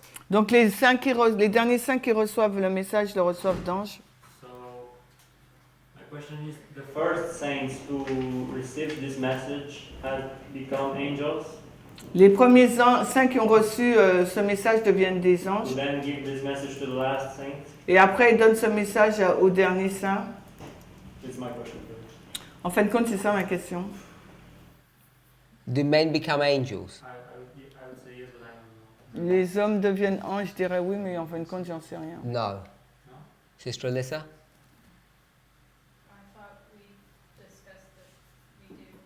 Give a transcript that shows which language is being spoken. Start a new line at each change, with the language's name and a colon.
French: Donc les derniers 5 qui reçoivent le message le reçoivent d'anges.
English: So, my question is, the first saints who received this message have become angels?
French: Les premiers 5 qui ont reçu ce message deviennent des anges.
English: Who then give this message to the last saint?
French: Et après, ils donnent ce message au dernier saint.
English: It's my question.
French: En fin de compte, c'est ça ma question.
English: Do men become angels? I would say yes, but I don't know.
French: Les hommes deviennent anges, je dirais oui, mais en fin de compte, j'en sais rien.
English: No. Sister Alyssa? I thought we discussed that we do.